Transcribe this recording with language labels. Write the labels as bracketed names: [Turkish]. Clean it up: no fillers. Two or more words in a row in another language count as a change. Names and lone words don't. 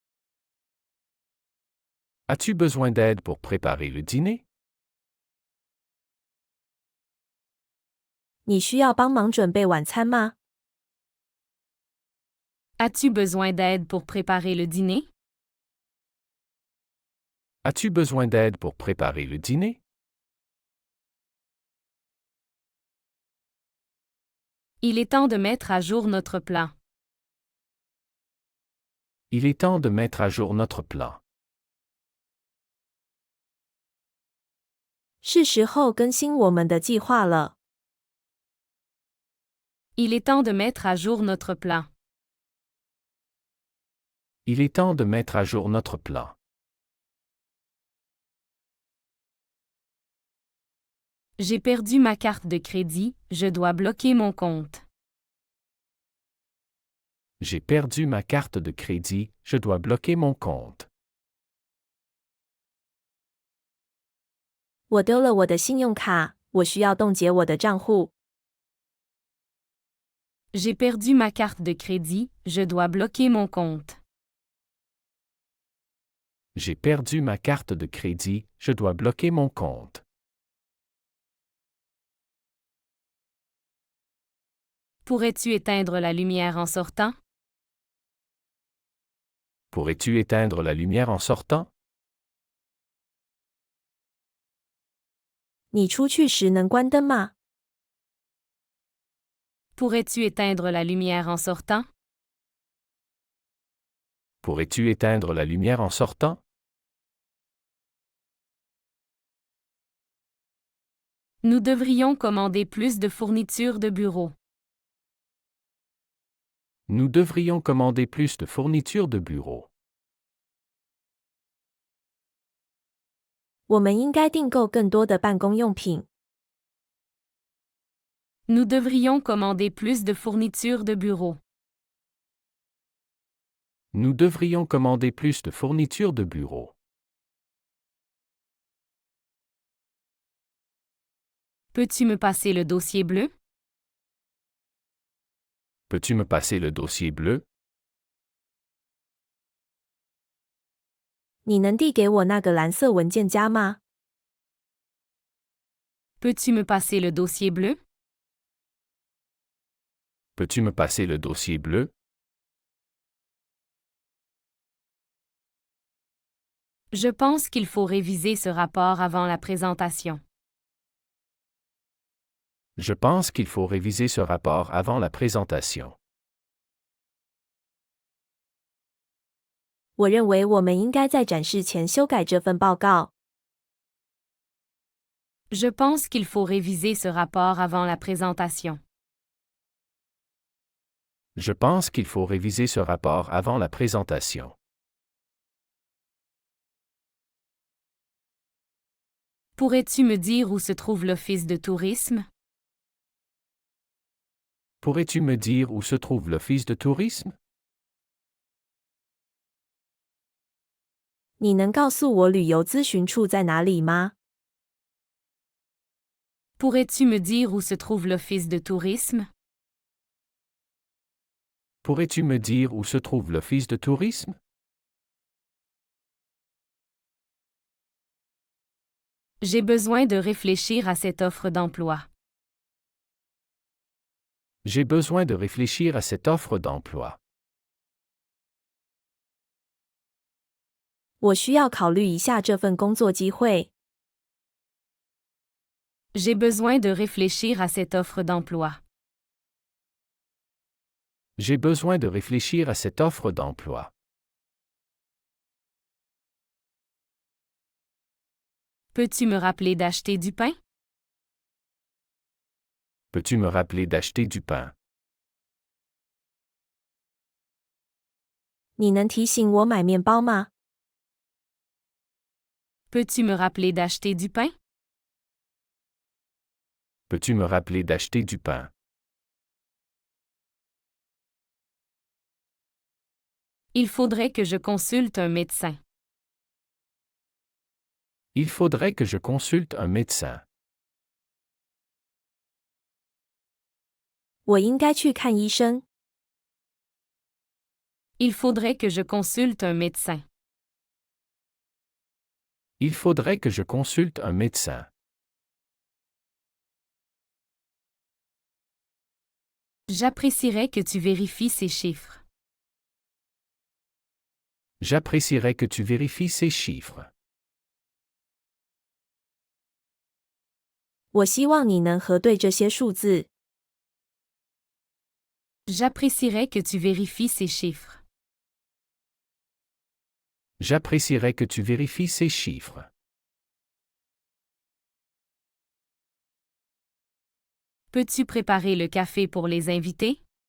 [French] As-tu besoin d'aide pour préparer le dîner? [Chinese] 你需要帮忙准备晚餐吗？ [French] As-tu besoin d'aide pour préparer le dîner? As-tu besoin d'aide pour préparer le dîner? Il est temps de mettre à jour notre plan. Il est temps de mettre à jour notre plan. [Chinese] 是时候更新我们的计划了。 [French] Il est temps de mettre à jour notre plan. Il est temps de mettre à jour notre plan. J'ai perdu ma carte de crédit, je dois bloquer mon compte. J'ai perdu ma carte de crédit, je dois bloquer mon compte. [Chinese] 我丢了我的信用卡，我需要冻结我的账户。 [French] J'ai perdu ma carte de crédit, je dois bloquer mon compte. J'ai perdu ma carte de crédit, je dois bloquer mon compte. Pourrais-tu éteindre la lumière en sortant? Pourrais-tu éteindre la lumière en sortant? [Chinese] 你出去时能关灯吗？ [French] Pourrais-tu éteindre la lumière en sortant? Pourrais-tu éteindre la lumière en sortant? Nous devrions commander plus de fournitures de bureau. Nous devrions commander plus de fournitures de bureau. [Chinese] 我们应该订购更多的办公用品。 [French] Nous devrions commander plus de fournitures de bureau. Nous devrions commander plus de fournitures de bureau. Peux-tu me passer le dossier bleu? Peux-tu me passer le dossier bleu? [Chinese] 你能递给我那个蓝色文件夹吗？ [French] Peux-tu me passer le dossier bleu? Peux-tu me passer le dossier bleu? Je pense qu'il faut réviser ce rapport avant la présentation. Je pense qu'il faut réviser ce rapport avant la présentation. [Chinese] 我认为我们应该在展示前修改这份报告。 [French] Je pense qu'il faut réviser ce rapport avant la présentation. Je pense qu'il faut réviser ce rapport avant la présentation. Pourrais-tu me dire où se trouve l'office de tourisme? Pourrais-tu me dire où se trouve l'office de tourisme? [Chinese] 你能告诉我旅游咨询处在哪里吗？ [French] Pourrais-tu me dire où se trouve l'office de tourisme? Pourrais-tu me dire où se trouve l'office de tourisme? J'ai besoin de réfléchir à cette offre d'emploi. J'ai besoin de réfléchir à cette offre d'emploi. [Chinese] 我需要考虑一下这份工作机会。 [French] J'ai besoin de réfléchir à cette offre d'emploi. J'ai besoin de réfléchir à cette offre d'emploi. Peux-tu me rappeler d'acheter du pain? Peux-tu me rappeler d'acheter du pain? [Chinese] 你能提醒我买面包吗？ [French] Peux-tu me rappeler d'acheter du pain? Peux-tu me rappeler d'acheter du pain? Il faudrait que je consulte un médecin. Il faudrait que je consulte un médecin. [Chinese] 我应该去看医生。 [French] Il faudrait que je consulte un médecin. Il faudrait que je consulte un médecin. J'apprécierais que tu vérifies ces chiffres. J'apprécierais que tu vérifies ces chiffres. [Chinese] 我希望你能核对这些数字。 [French] J'apprécierais que tu vérifies ces chiffres. J'apprécierais que tu vérifies ces chiffres. Peux-tu préparer le café pour les invités?